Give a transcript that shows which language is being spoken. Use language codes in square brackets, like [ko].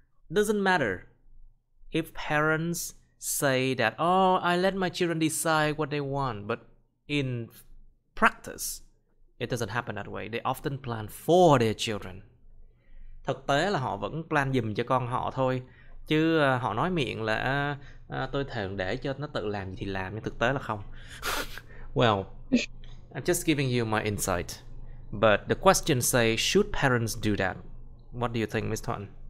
[en] Doesn't matter if parents say that, oh, I let my children decide what they want, but in practice it doesn't happen that way. They often plan for their children. [vi] Thực tế là họ vẫn plan giùm cho con họ thôi, chứ họ nói miệng là tôi thèm để cho nó tự làm gì thì làm, nhưng thực tế là không. [en] Well, I'm just giving you my insight. But the question says, should parents do that? What do you think, Miss Thuận?